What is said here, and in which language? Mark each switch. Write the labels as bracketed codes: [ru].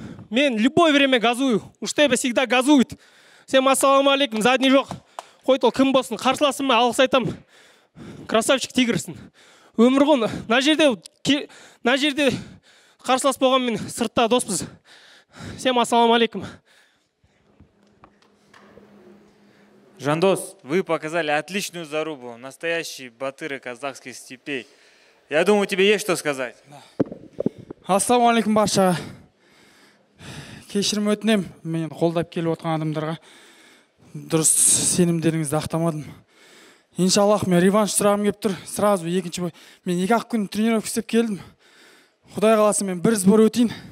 [ru] Мен любое время газую. Уштебе всегда газует. Всем ассалаумалейкум. [kk] Задний жоқ. Қойтол кім болсын. Қарсыласыма алғыс айтам. [ru] Красавчик [kk] тигрсің. Өмір ғой. На жерде қарсылас болған мен сыртта доспыз. [ru] Всем ассалаумалейкум. Жандос, вы показали отличную зарубу. Настоящий батыры казахских степей. Я думаю, тебе есть что сказать. [kk] Ассалаумалейкум баршаға. Кешірім өтінем, мен қолдап келіп отқан адамдарға. Дұрыс сенімдеріңізді ақтамадым. Иншаллах, мен реванш сұрағым кеп тұр. [ru] Сразу [kk] екінші бой. Мен 2-ақ күн тренировка істеп келдім. Құдай қаласа мен бір сбор өтейін.